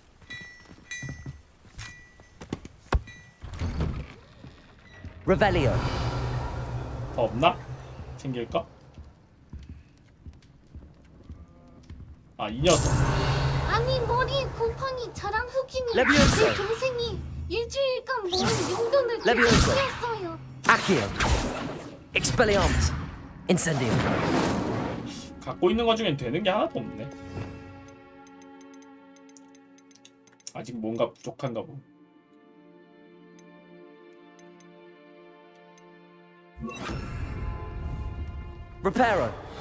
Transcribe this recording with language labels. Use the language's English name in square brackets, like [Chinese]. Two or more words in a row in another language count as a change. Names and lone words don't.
[English] Revelio. [Korean] 더 없나? 챙길까? 아, 이 녀석. 아니 머리 곰팡이 저랑 흑인이 레비오소. 제 동생이 일주일간 모은 용돈을 레비오소. 뺐어요. [English] Accio. Expelliarmus. Incendio. [Korean] 갖고 있는 것 중엔 되는 게 하나도 없네. 아직 뭔가 부족한가 보. [English] Reparo.